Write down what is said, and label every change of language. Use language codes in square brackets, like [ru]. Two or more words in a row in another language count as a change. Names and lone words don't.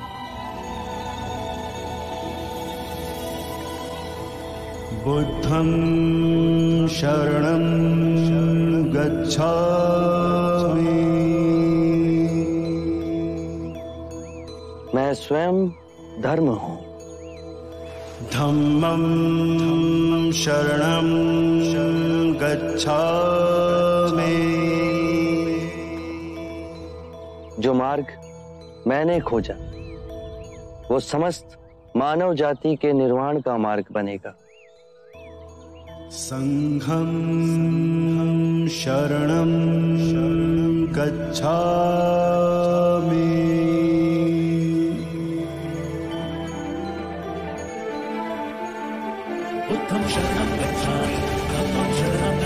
[pi] बुद्धं शरणं गच्छामि। [hi] मैं स्वयं धर्म हूं। [pi] धम्मं शरणं गच्छामि। [hi] जो मार्ग मैंने खोजा, वो समस्त मानव जाति के निर्वाण का मार्ग बनेगा। [pi] संघं शरणं गच्छामि। बुद्धं शरणं गच्छामि, धम्मं शरणं